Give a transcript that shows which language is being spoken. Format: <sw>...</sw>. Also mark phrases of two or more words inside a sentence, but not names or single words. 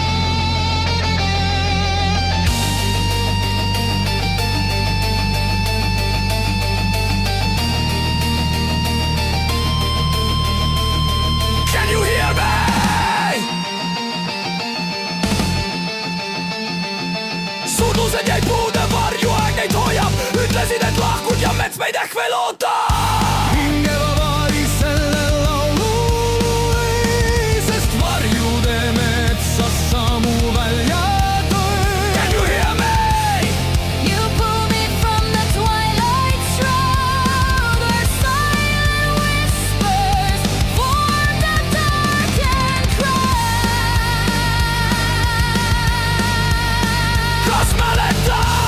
<en>Can you hear me?</en> <et>Suudlused jäid puude varju, aeg neid hoiab, ütlesid, et lahkud ja mets meid ehk veel ootab. Hinge vaari selle laulu lõi, sest varjude metsas samu välja tõi.</et> <en>Can you hear me? You pull me from the twilight shroud, where silent whispers form the dark and cry.</en> <et>Kas mäletad?</et>